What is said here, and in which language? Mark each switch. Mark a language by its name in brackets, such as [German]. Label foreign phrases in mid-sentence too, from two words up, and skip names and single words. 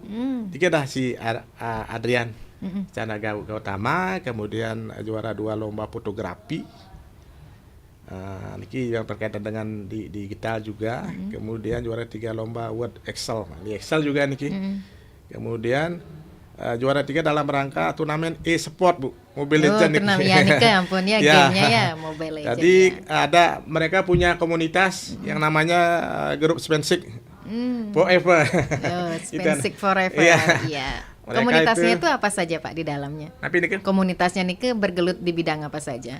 [Indonesian] Tiga dah si Adrian Chandra Gautama, kemudian juara 2 lomba fotografi. Niki yang berkaitan dengan digital juga. Kemudian juara 3 lomba Word Excel. Di Excel juga niki. Kemudian juara 3 dalam rangka turnamen e-sport, Bu. Mobile Legends niki. Ya [Balinese] niki ampun [Indonesian] ya, gamenya ya Mobile Legends. Jadi mereka punya komunitas yang namanya grup Spensik Forever. Spensik Forever. Iya. Komunitasnya itu apa saja, Pak, di dalamnya? Komunitasnya niki bergelut di bidang apa saja?